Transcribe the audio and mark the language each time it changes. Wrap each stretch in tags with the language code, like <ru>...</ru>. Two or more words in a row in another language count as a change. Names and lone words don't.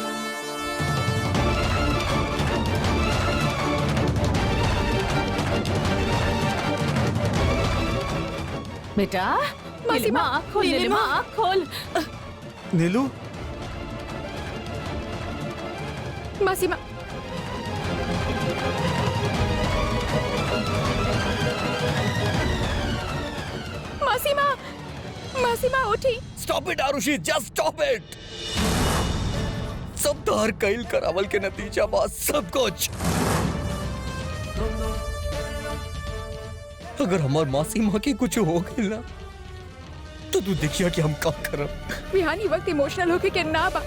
<bho>बेटा, नीलिमा, आँख खोल, नीलिमा, आँख खोल। नीलू, मासी माँ। मासी माँ, मासी माँ उठी।</bho> <en>Stop it आरुषि, just stop it।</en> <bho>सब तार कैल करावल के नतीजा बा सब कुछ। अगर हमार मासी माँ के कुछ हो गई ना, तो तू देखिया कि हम का करब। विहान, ये वक्त इमोशनल होके के ना बा।</bho>